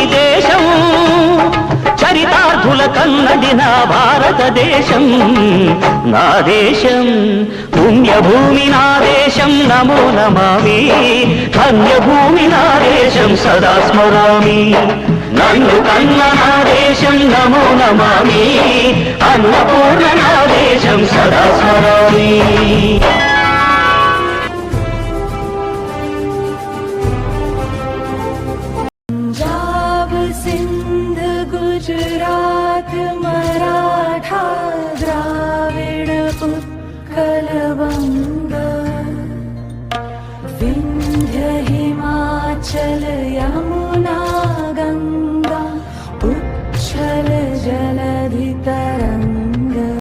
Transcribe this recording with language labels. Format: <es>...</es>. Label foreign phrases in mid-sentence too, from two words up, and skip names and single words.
<te>దేశం చరితార్థుల కన్నది నా భారతదేశం నా దేశం పుణ్యభూమి నా దేశం</te> <sa>నమో నమామి</sa> <te>ధన్యభూమి నా దేశం</te> <sa>సదా స్మరామి</sa> <te>నన్ను కన్న నా దేశం</te> <sa>నమో నమామి</sa> <te>అన్నపూర్ణ నా దేశం</te> <sa>సదా స్మరామి</sa> <bn>গুজরাট মরাঠা দ্রাবিড় উৎকল বঙ্গ বিন্ধ্য হিমাচল যমুনা গঙ্গা উচ্ছল জলধি তরঙ্গ</bn>